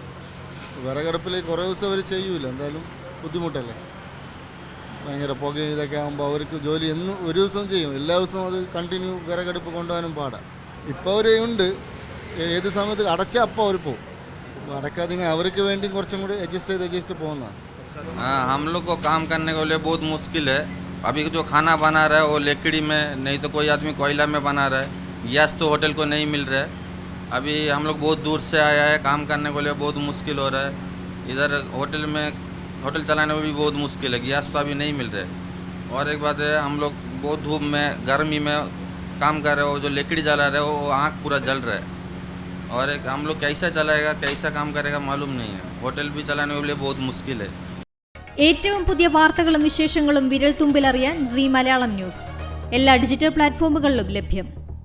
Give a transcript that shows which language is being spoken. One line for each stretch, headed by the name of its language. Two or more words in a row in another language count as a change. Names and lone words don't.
Malayalam: വിറകടുപ്പിൽ കുറേ ദിവസം അവർ ചെയ്യൂല, എന്തായാലും ബുദ്ധിമുട്ടല്ലേ. ഭയങ്കര പുകയും ഇതൊക്കെ ആകുമ്പോൾ അവർക്ക് ജോലി എന്നും ഒരു ദിവസം ചെയ്യും, എല്ലാ ദിവസവും അത് കണ്ടിന്യൂ വിറകടുപ്പ് കൊണ്ടുപോകാനും പാടാം. ഇപ്പോൾ അവർ ഉണ്ട്, ഏത് സമയത്ത് അടച്ചാൽ അപ്പോൾ അവർ പോകും. അടക്കാതെ അവർക്ക് വേണ്ടി കുറച്ചും കൂടി അഡ്ജസ്റ്റ് ചെയ്ത് പോകുന്നതാണ്.
Hindi: हम लोग को काम करने के लिए बहुत मुश्किल है. अभी जो खाना बना रहा है वो लकड़ी में, नहीं तो कोई आदमी कोयला में बना रहा है. गैस तो होटल को नहीं मिल रहा है. अभी हम लोग बहुत दूर से आया है, काम करने के लिए बहुत मुश्किल हो रहा है. इधर होटल चलाने में भी बहुत मुश्किल है, गैस तो अभी नहीं मिल रहा है. और एक बात है, हम लोग बहुत धूप में गर्मी में काम कर रहे हो, जो लकड़ी जला रहे हो वो आँख पूरा जल रहा है. और एक हम लोग कैसा चलाएगा, कैसा काम करेगा मालूम नहीं है. होटल भी चलाने के लिए बहुत मुश्किल है.
Malayalam: ഏറ്റവും പുതിയ വാർത്തകളും വിശേഷങ്ങളും വിരൽ തുമ്പിലറിയാൻ സീ മലയാളം ന്യൂസ് എല്ലാ ഡിജിറ്റൽ പ്ലാറ്റ്ഫോമുകളിലും ലഭ്യം.